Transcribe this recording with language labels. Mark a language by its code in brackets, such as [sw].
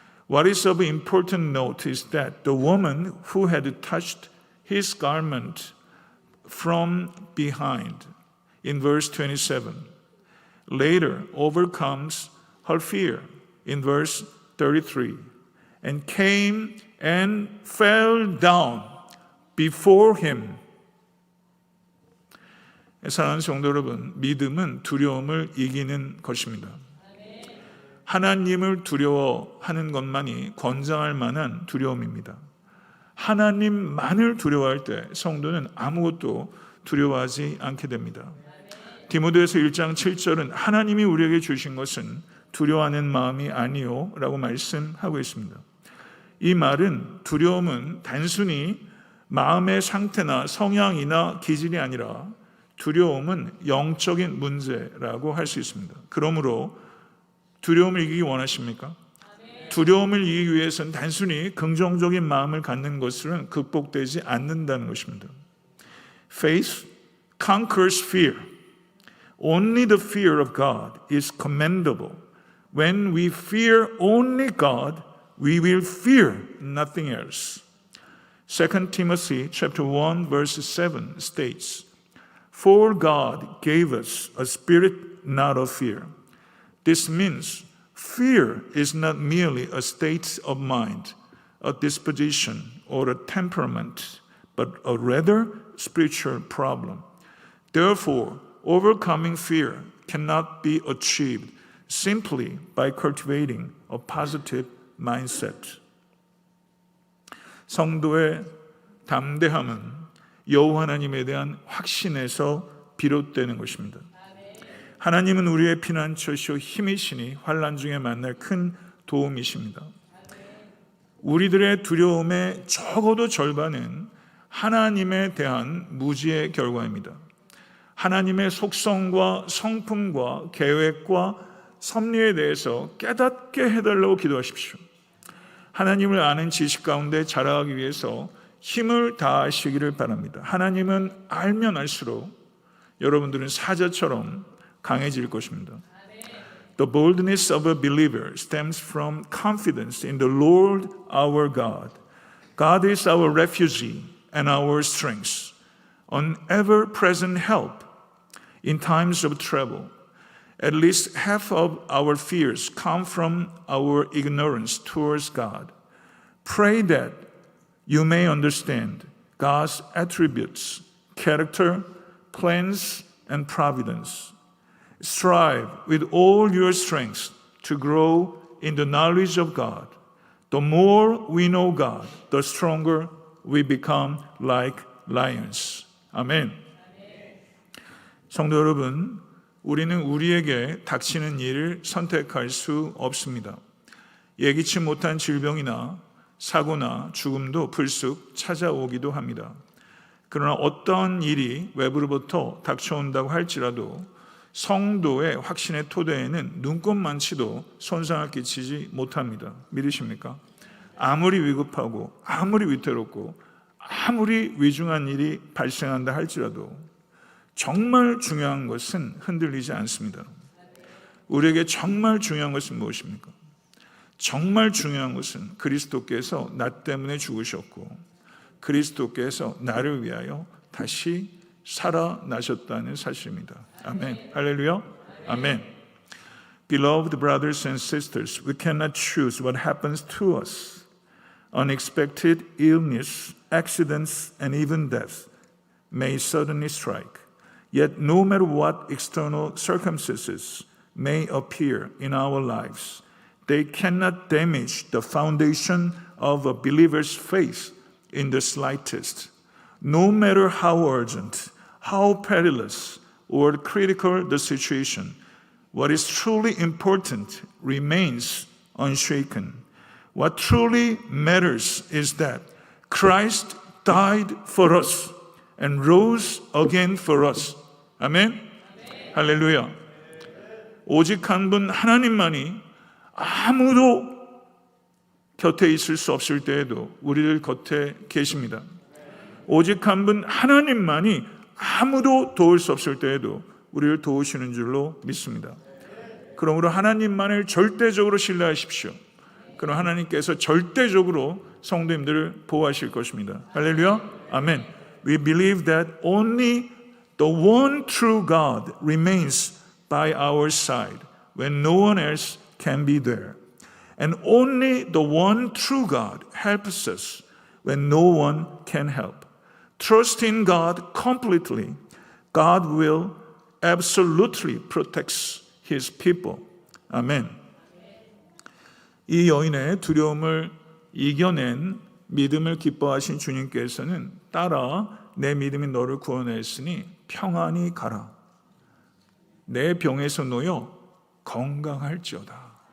[en] What is of important note is that the woman who had touched his garment from behind, in verse 27, later overcomes her fear, in verse 33, and came and fell down before him. [ko] 사랑하는 성도 여러분, 믿음은 두려움을 이기는 것입니다. 하나님을 두려워하는 것만이 권장할 만한 두려움입니다. 하나님만을 두려워할 때 성도는 아무것도 두려워하지 않게 됩니다. 디모데후서 1장 7절은 하나님이 우리에게 주신 것은 두려워하는 마음이 아니요 라고 말씀하고 있습니다. 이 말은 두려움은 단순히 마음의 상태나 성향이나 기질이 아니라 두려움은 영적인 문제라고 할 수 있습니다. 그러므로 두려움을 이기기 원하십니까? 두려움을 이기기 위해서는 단순히 긍정적인 마음을 갖는 것으로는 극복되지 않는다는 것입니다. [en] Faith conquers fear. Only the fear of God is commendable. When we fear only God, we will fear nothing else. 2 Timothy chapter 1 verse 7 states, For God gave us a spirit not of fear. This means fear is not merely a state of mind, a disposition, or a temperament, but a rather spiritual problem. Therefore, overcoming fear cannot be achieved simply by cultivating a positive mindset. [ko] 성도의 담대함은 여호와 하나님에 대한 확신에서 비롯되는 것입니다. 하나님은 우리의 피난처시오 힘이시니 환난 중에 만날 큰 도움이십니다. 우리들의 두려움의 적어도 절반은 하나님에 대한 무지의 결과입니다. 하나님의 속성과 성품과 계획과 섭리에 대해서 깨닫게 해달라고 기도하십시오. 하나님을 아는 지식 가운데 자라가기 위해서 힘을 다하시기를 바랍니다. 하나님은 알면 알수록 여러분들은 사자처럼 강해질 것입니다. [en] The boldness of a believer stems from confidence in the Lord our God. God is our refuge and our strength, an ever-present help in times of trouble. At least half of our fears come from our ignorance towards God. Pray that you may understand God's attributes, character, plans, and providence. Strive with all your strength to grow in the knowledge of God. The more we know God, the stronger we become like lions. [ko] 아멘. 성도 여러분, 우리는 우리에게 닥치는 일을 선택할 수 없습니다. 예기치 못한 질병이나 사고나 죽음도 불쑥 찾아오기도 합니다. 그러나 어떤 일이 외부로부터 닥쳐온다고 할지라도 성도의 확신의 토대에는 눈꼽만치도 손상을 끼치지 못합니다. 믿으십니까? 아무리 위급하고 아무리 위태롭고 아무리 위중한 일이 발생한다 할지라도 정말 중요한 것은 흔들리지 않습니다. 우리에게 정말 중요한 것은 무엇입니까? 정말 중요한 것은 그리스도께서 나 때문에 죽으셨고 그리스도께서 나를 위하여 다시 살아나셨다는 사실입니다. 아멘. 할렐루야. 아멘. [en] Beloved brothers and sisters, we cannot choose what happens to us. Unexpected illness, accidents, and even death may suddenly strike. Yet no matter what external circumstances may appear in our lives, they cannot damage the foundation of a believer's faith in the slightest. No matter how urgent, how perilous, or critical the situation, what is truly important remains unshaken. What truly matters is that Christ died for us and rose again for us. [ko] 아멘? 할렐루야. 오직 한 분 하나님만이 아무도 곁에 있을 수 없을 때에도 우리를 곁에 계십니다. 오직 한 분 하나님만이 아무도 도울 수 없을 때에도 우리를 도우시는 줄로 믿습니다. 그러므로 하나님만을 절대적으로 신뢰하십시오. 그럼 하나님께서 절대적으로 성도님들을 보호하실 것입니다. 할렐루야. 아멘. [en] We believe that only the one true God remains by our side when no one else can be there. And only the one true God helps us when no one can help. Trust in God completely. God will absolutely protect His people. [ko] 아멘. 이 여인의 두려움을 이겨낸 믿음을 기뻐하신 주님께서는 따라 내 믿음이 너를 구원했으니 평안히 가라. 내 병에서 놓여 건강할지어다.